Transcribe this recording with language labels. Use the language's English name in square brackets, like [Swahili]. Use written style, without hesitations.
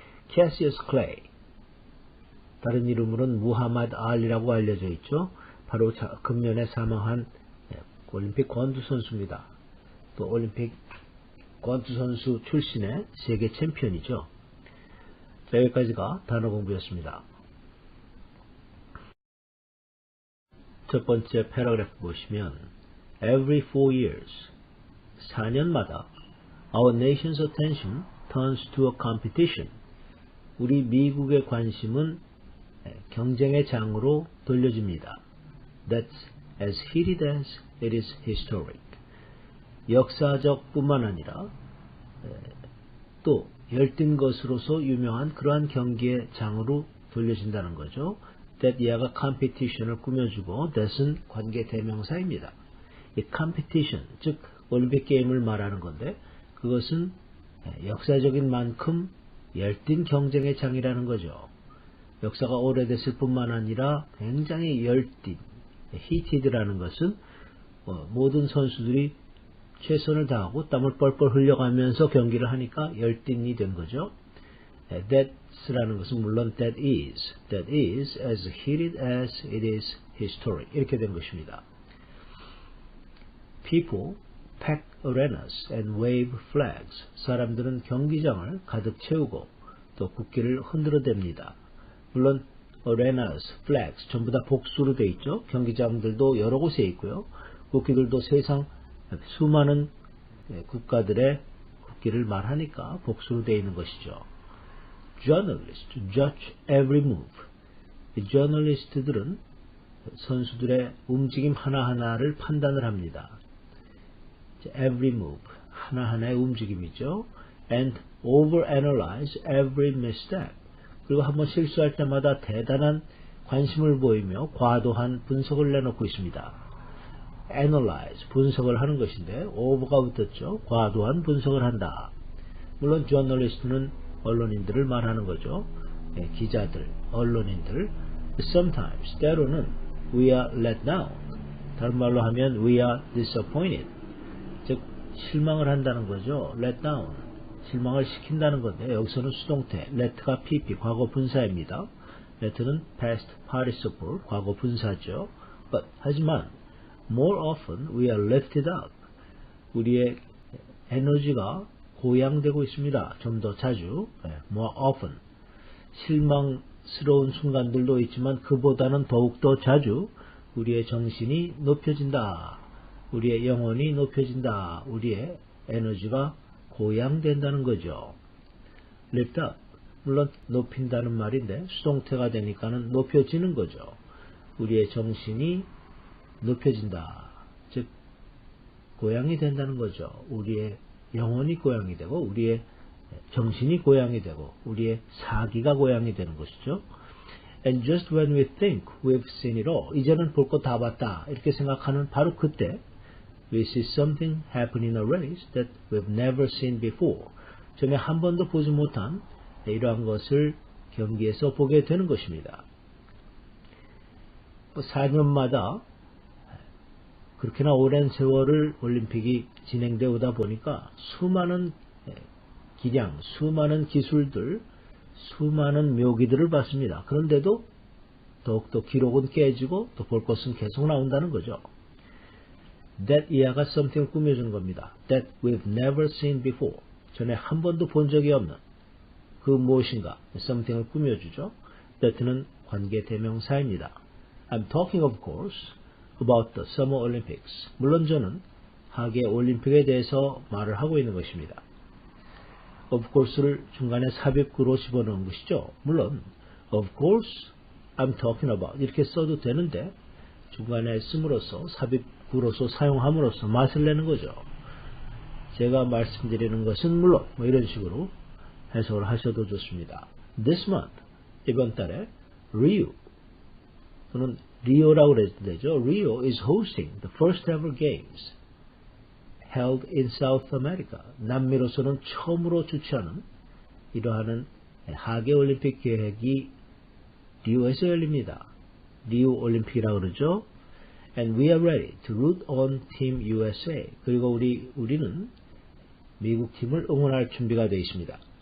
[Korean] Cassius Clay, 다른 이름으로는 무하마드 알리라고 알려져 있죠. 바로 금년에 사망한 올림픽 권투 선수입니다. 또 올림픽 권투 선수 출신의 세계 챔피언이죠. 자, 여기까지가 단어 공부였습니다. 첫 번째 패러그래프 보시면 [English] Every 4 years, [Korean] 4년마다 [English] our nation's attention turns to a competition. [Korean] 우리 미국의 관심은 경쟁의 장으로 돌려집니다. [English] That's as heated as it is historic. [Korean] 역사적 뿐만 아니라 또 열띤 것으로서 유명한 그러한 경기의 장으로 돌려진다는 거죠. That 이하가 competition을 꾸며주고 that은 관계 대명사입니다. 이 competition, 즉 올림픽 게임을 말하는 건데 그것은 역사적인 만큼 열띤 경쟁의 장이라는 거죠. 역사가 오래됐을 뿐만 아니라 굉장히 열띤, heated라는 것은 모든 선수들이 최선을 다하고 땀을 뻘뻘 흘려가면서 경기를 하니까 열띤이 된 거죠. [English] That's [Korean] 라는 것은 물론 [English] that is as heated as it is historic. [Korean] 이렇게 된 것입니다. [English] People pack arenas and wave flags. [Korean] 사람들은 경기장을 가득 채우고 또 국기를 흔들어댑니다. 물론 arenas, flags 전부 다 복수로 되어 있죠. 경기장들도 여러 곳에 있고요. 국기들도 세상 수많은 국가들의 국기를 말하니까 복수로 되어 있는 것이죠. [English] Journalists judge every move. [Korean] 이 저널리스트들은 선수들의 움직임 하나하나를 판단을 합니다. Every move, 하나하나의 움직임이죠. [English] And overanalyze every misstep. [Korean] 그리고 한번 실수할 때마다 대단한 관심을 보이며 과도한 분석을 내놓고 있습니다. analyze, 분석을 하는 것인데 over가 붙었죠. 과도한 분석을 한다. 물론 journalist는 언론인들을 말하는 거죠. 네, 기자들, 언론인들. [English] Sometimes, [Korean] 때로는 [English] we are let down. [Korean] 다른 말로 하면 [English] we are disappointed. [Korean] 즉 실망을 한다는 거죠. let down. 실망을 시킨다는 건데 여기서는 수동태 let가 pp 과거 분사입니다. let는 past participle 과거 분사죠. [English] But [Korean] 하지만 [English] more often we are lifted up. [Korean] 우리의 에너지가 고양되고 있습니다. 좀 더 자주. more often. 실망스러운 순간들도 있지만 그보다는 더욱더 자주 우리의 정신이 높여진다. 우리의 영혼이 높여진다. 우리의 에너지가 고양된다는 거죠. [English] lift up. [Korean] 물론 높인다는 말인데 수동태가 되니까는 높여지는 거죠. 우리의 정신이 높여진다. 즉 고양이 된다는 거죠. 우리의 영혼이 고양이 되고 우리의 정신이 고양이 되고 우리의 사기가 고양이 되는 것이죠. [English] And just when we think we've seen it all, [Korean] 이제는 볼 거 다 봤다 이렇게 생각하는 바로 그때 [English] we see something happen in a race that we've never seen before. [Korean] 전에 한 번도 보지 못한 이러한 것을 경기에서 보게 되는 것입니다. 4년마다 그렇게나 오랜 세월을 올림픽이 진행되어 오다 보니까 수많은 기량, 수많은 기술들, 수많은 묘기들을 봤습니다. 그런데도 더욱더 기록은 깨지고 또 볼 것은 계속 나온다는 거죠. That 이하가 something을 꾸며준 겁니다. [English] That we've never seen before. [Korean] 전에 한 번도 본 적이 없는 그 무엇인가, something을 꾸며주죠. That는 관계 대명사입니다. [English] I'm talking of course about the Summer Olympics. [Korean] 물론 저는 하계 올림픽에 대해서 말을 하고 있는 것입니다. Of course를 중간에 삽입구로 집어넣은 것이죠. 물론 [English] of course I'm talking about [Korean] 이렇게 써도 되는데 중간에 씀으로써 삽입구로서 사용함으로써 맛을 내는 거죠. 제가 말씀드리는 것은 물론 뭐 이런 식으로 해석을 하셔도 좋습니다. This month 이번 달에 Rio 또는 리오라고 그래도 되죠. [English] Rio is hosting the first ever games held in South America. [Korean] 남미로서는 처음으로 주최하는 이러한 하계 올림픽 계획이 리오에서 열립니다. 리오 올림픽이라고 그러죠. [English] And we are ready to root on Team USA. [Korean] 그리고 우리는 미국 팀을 응원할 준비가 되어 있습니다.